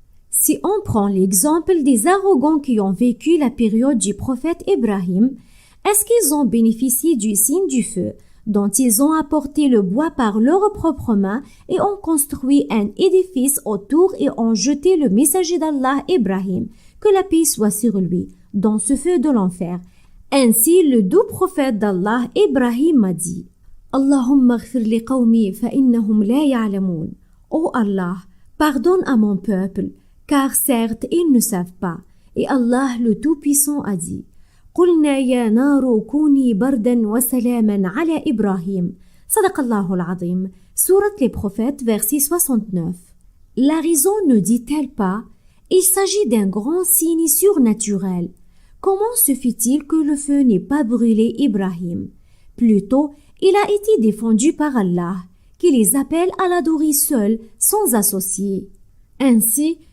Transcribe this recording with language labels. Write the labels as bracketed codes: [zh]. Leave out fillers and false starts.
[fr] Si on prend l'exemple des arrogants qui ont vécu la période du prophète Ibrahim, est-ce qu'ils ont bénéficié du signe du feu, dont ils ont apporté le bois par leurs propres mains et ont construit un édifice autour et ont jeté le messager d'Allah Ibrahim, que la paix soit sur lui, dans ce feu de l'enfer? Ainsi, le doux prophète d'Allah Ibrahim a dit: [ar] Allahumma ghfir li qawmi fa innahum la ya'lamun. [fr] Ô Allah, pardonne à mon peuple, car certes ils ne savent pas. Et Allah le Tout-Puissant a dit: [ar] قلنا يا نار كوني بردا وسلاما على إبراهيم. صدق الله العظيم. [fr] Sourate les prophètes, verset 69. La raison ne dit-elle pas: il s'agit d'un grand signe surnaturel. Comment se fait-il que le feu n'ait pas brûlé Ibrahim? Plutôt, il a été défendu par Allah, qui les appelle à l'adorer seul, sans associé. Ainsi,